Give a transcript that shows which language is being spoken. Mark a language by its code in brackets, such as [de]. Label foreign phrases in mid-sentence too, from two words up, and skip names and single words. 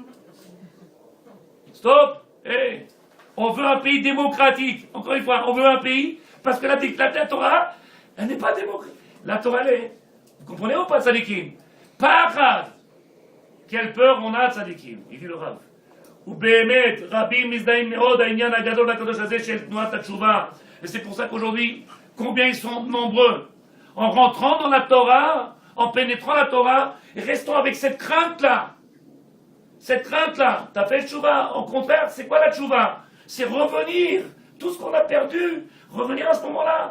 [fr] Stop! Hey. On veut un pays démocratique. Encore une fois, on veut un pays, parce que la Torah, elle n'est pas démocratique. La Torah, elle est... Vous comprenez ou pas, tzadikim? Pachad! Quelle peur on a, tzadikim? Il dit le Rav. [he] ובאמת, רבים מזדהים מאוד העניין הגדול והקדוש הזה של תנועת התשובה. [fr] Et c'est pour ça qu'aujourd'hui, combien ils sont nombreux, en rentrant dans la Torah, en pénétrant la Torah, et restons avec cette crainte-là. Cette crainte-là, t'as fait le tchouva. Au contraire, c'est quoi la tchouva? C'est revenir, tout ce qu'on a perdu, revenir à ce moment-là.